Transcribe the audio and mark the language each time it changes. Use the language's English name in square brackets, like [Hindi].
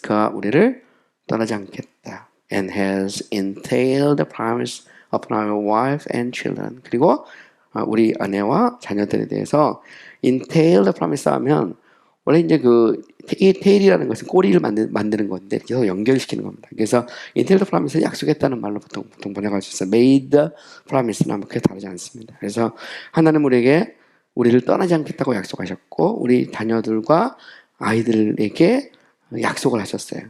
[Korean] 그가 우리를 떠나지 않겠다. [English] And has entailed the promise upon our wife and children. [Korean] 그리고 우리 아내와 자녀들에 대해서 [English] entail the promise [Korean] 하면 원래 이제 tail이라는 것은 꼬리를 만드는 건데 계속 연결시키는 겁니다. 그래서 [English] entail the promise [Korean] 를 약속했다는 말로 보통 번역할 수 있어요. [English] made the promise [Korean] 는 그렇게 다르지 않습니다. 그래서 하나님 우리에게 우리를 떠나지 않겠다고 약속하셨고 우리 자녀들과 아이들에게 약속을 하셨어요.